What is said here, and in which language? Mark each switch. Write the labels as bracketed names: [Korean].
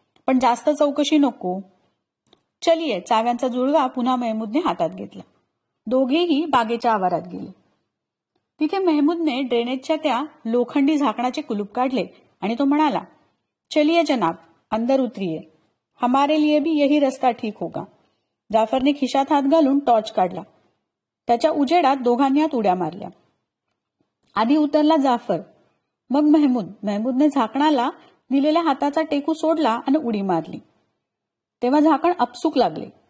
[Marathi] पण जास्त चौकशी नको. चलिये, चाव्यांचा जुळवा पुन्हा मेहमूदने हातात घेतला. दोघेही बागेच्या आवारात गेले. तिथे मेहमूदने ड्रेनेजच्या त्या लोखंडी झाकणाचे कुलूप काढले आणि तो म्हणाला, [Hindi] चलिये जनाब, अंदर उतरिये. हमारे लिए भी यही रस्ता ठीक होगा. [Marathi] जाफरने खिशात हात घालून टॉर्च काढला. त्याच्या उजेडात दोघांनी आत उड्या मारल्या. आधी उतरला जाफर, मग मेहमूद. मेहमूदने झाकणाला दिलेल्या हाताचा टेकू सोडला आणि उडी मारली. तेव्हा झाकण अपसूक लागले.